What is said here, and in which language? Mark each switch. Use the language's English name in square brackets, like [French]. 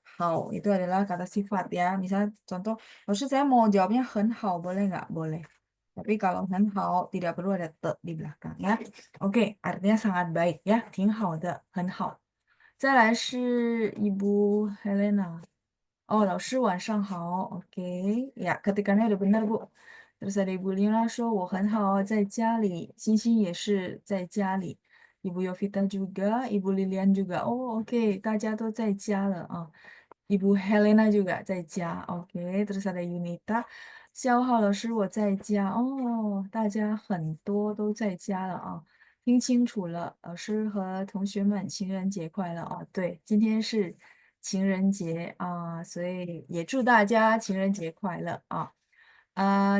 [Indonesian] Hao, itu adalah kata sifat ya. Misal contoh, maksud saya mau jawabnya [Chinese] hen hao, [Indonesian] boleh nggak? Boleh. Tapi kalau [Chinese] hen hao, [Indonesian] tidak perlu ada te di belakang ya. Oke, artinya sangat baik ya. [Chinese] Ting hao de, hen hao. 再来是Ibu Helena. Oh, 老师晚上好. [Indonesian] Oke, ya ketikannya udah benar Bu. Terus ada [Chinese] Ibu Lina 说我很好，在家里。星星也是在家里。 [Indonesian] Ibu Yovita juga, Ibu Lilian juga. Oh, oke, [Chinese] 大家都在家了啊。 [Indonesian] Ibu Helena juga [Chinese] 在家. [Indonesian] Oke, terus ada [Chinese] Yunita. 肖浩老师，我在家。哦，大家很多都在家了啊。听清楚了，老师和同学们，情人节快乐啊！对，今天是情人节啊，所以也祝大家情人节快乐啊！